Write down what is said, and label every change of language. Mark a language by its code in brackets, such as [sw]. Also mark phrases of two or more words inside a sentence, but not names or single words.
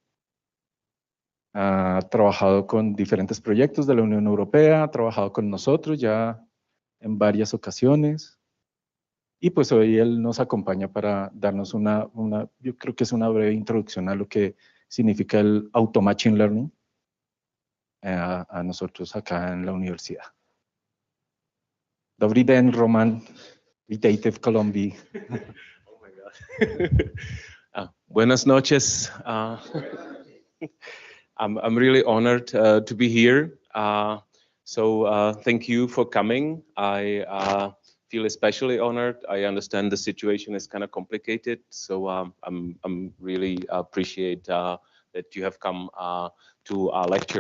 [es] Ha trabajado con diferentes proyectos de la Unión Europea, ha trabajado con nosotros ya en varias ocasiones. Y pues hoy él nos acompaña para darnos yo creo que es una breve introducción a lo que significa el [en] Auto Machine Learning [es] a nosotros acá en la universidad. [cs] Dobrý den, Roman. Vítejte v Kolumbii. [en] Oh my God. [es] Buenas noches. [en] I'm really honored to be here. So thank you for coming. I feel especially honored. I understand the situation is kind of complicated, so I'm really appreciate that you have come to our lecture.